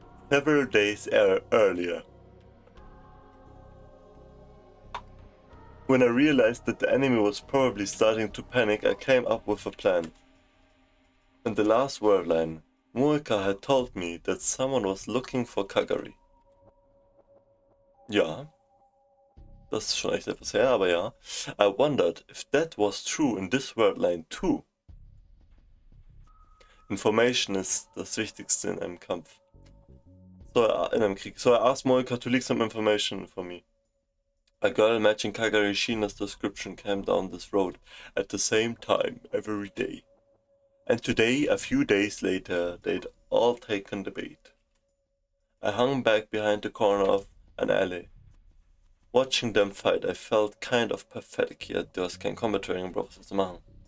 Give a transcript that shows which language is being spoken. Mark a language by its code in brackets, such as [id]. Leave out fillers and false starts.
[en] Several days earlier, when I realized that the enemy was probably starting to panic, I came up with a plan. In the last word line, Mueka had told me that someone was looking for Kagari. [de] Ja, das ist schon echt etwas her, aber ja. I wondered if that was true in this word line too. Information ist das Wichtigste in einem Kampf. So, in einem Krieg. [en] So I asked Mueka to leak some information for me. A girl matching Kagari Shina's description came down this road at the same time every day. And today, a few days later, they'd all taken the bait. I hung back behind the corner of an alley. Watching them fight, I felt kind of pathetic, yet there was [de] kein Combat Training, braucht was zu machen.